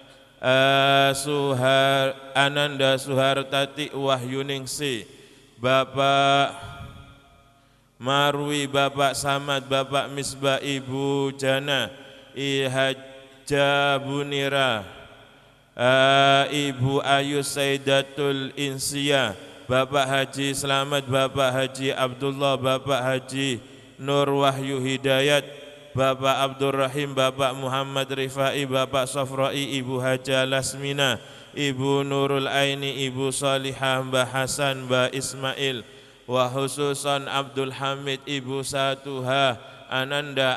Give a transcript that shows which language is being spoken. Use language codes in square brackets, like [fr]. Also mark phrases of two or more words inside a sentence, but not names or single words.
[id] Suhartati Wahyuningsi, Bapak Marwi, Bapak Samad, Bapak Misbah, Ibu Jana, Ihaja Bunira, Ibu Ayu Saidatul Insya, Bapak Haji Selamat, Bapak Haji Abdullah, Bapak Haji Nur Wahyu Hidayat, Bapak Abdul Rahim, Bapak Muhammad Rifai, Bapak Sofroi, Ibu Haja Lasmina, Ibu Nurul Aini, Ibu Salihah, Mbah Hasan, Mbah Ismail, [ar] wa khususan [id] Abdul Hamid, Ibu Satuha, Ananda